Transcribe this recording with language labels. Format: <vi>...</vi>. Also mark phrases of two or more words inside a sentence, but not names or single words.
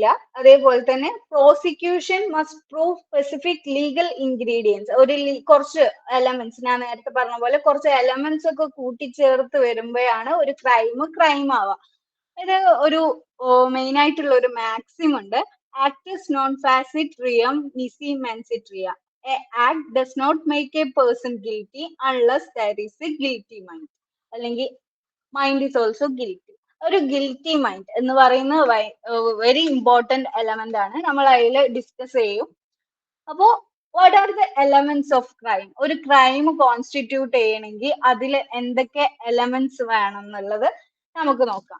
<ml>അതേപോലെ തന്നെ</ml> <en>prosecution must prove specific legal ingredients,</en> <ml>കുറച്ച് എലമെന്റ്സ്, ഞാൻ നേരത്തെ പറഞ്ഞ പോലെ കുറച്ച് എലമെന്റ്സ് ഒക്കെ കൂട്ടിച്ചേർത്ത് വരുമ്പോഴാണ് ഒരു ക്രൈം ആവാം. ഇത് ഒരു മെയിൻ ആയിട്ടുള്ള ഒരു മാക്സിം ഉണ്ട്.</ml> <la>Actus non facit reum nisi mansit rea.</la> <en>A act does not make a person guilty unless there is a guilty mind. അല്ലെങ്കിൽ mind is also guilty.</en> <ml>ഒരു</ml> <en>guilty mind</en> <ml>എന്ന് പറയുന്ന</ml> <en>very important element</en> <ml>ആണ്. നമ്മൾ അതിൽ ഡിസ്കസ് ചെയ്യും. അപ്പോ</ml> <en>what are the elements of crime?</en> <ml>ഒരു</ml> <en>crime constitute</en> <ml>ചെയ്യണമെങ്കിൽ അതിൽ എന്തൊക്കെ എലമെന്റ്സ് വേണം എന്നുള്ളത് നമുക്ക് നോക്കാം.</ml>